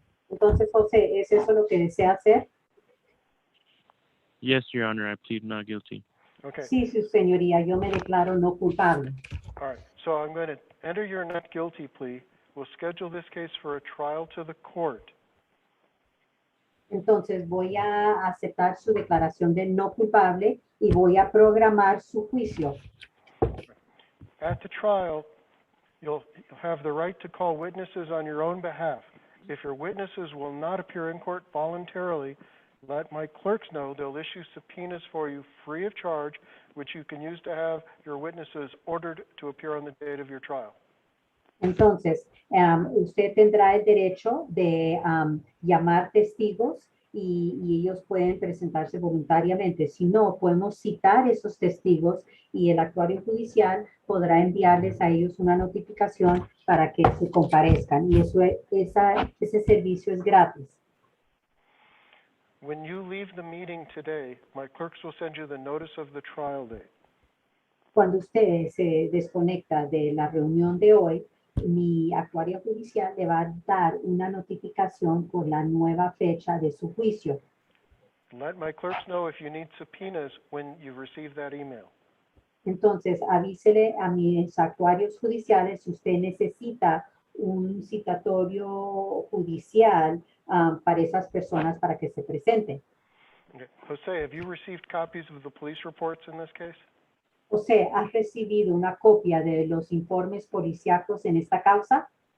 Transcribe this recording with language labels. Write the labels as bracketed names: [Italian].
[Spanish] Entonces, José, ¿es eso lo que desea hacer? [English] Yes, Your Honor. I plead not guilty. Okay. [Spanish] Sí, su señoría, yo me declaro no culpable. [English] All right. So I'm going to enter your not guilty plea. We'll schedule this case for a trial to the court. [Spanish] Entonces, voy a aceptar su declaración de no culpable y voy a programar su juicio. [English] At the trial, you'll have the right to call witnesses on your own behalf. If your witnesses will not appear in court voluntarily, let my clerks know. They'll issue subpoenas for you free of charge, which you can use to have your witnesses ordered to appear on the date of your trial. [Spanish] Entonces, usted tendrá el derecho de llamar testigos y ellos pueden presentarse voluntariamente. Si no, podemos citar esos testigos y el actuario judicial podrá enviarles a ellos una notificación para que se comparezcan. Y ese servicio es gratis. [English] When you leave the meeting today, my clerks will send you the notice of the trial date. [Spanish] Cuando usted se desconecta de la reunión de hoy, mi actuario judicial le va a dar una notificación con la nueva fecha de su juicio. [English] Let my clerks know if you need subpoenas when you receive that email. [Spanish] Entonces, avísele a mis actuarios judiciales si usted necesita un citatorio judicial para esas personas para que se presenten. [English] Okay. Jose, have you received copies of the police reports in this case? [Spanish] José, ¿has recibido una copia de los informes policíacos en esta causa?